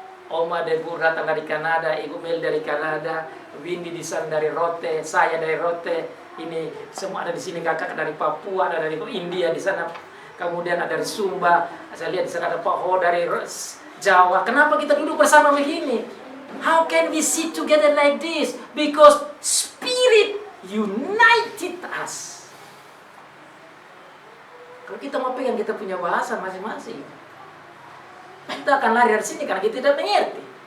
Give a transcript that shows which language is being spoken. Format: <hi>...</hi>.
<id>Oma dan Bu datang dari Kanada, Ibu Mel dari Kanada, Windy di sana dari Rote, saya dari Rote. Ini semua ada di sini, kakak dari Papua, ada dari India di sana. Kemudian ada dari Sumba. Saya lihat di sana ada Pak Ho dari Jawa. Kenapa kita duduk bersama begini?</id> <en>How can we sit together like this? Because Spirit united us.</en> <id>Kalau kita mau pegang kita punya bahasa masing-masing, kita akan lari dari sini karena kita tidak mengerti.</id>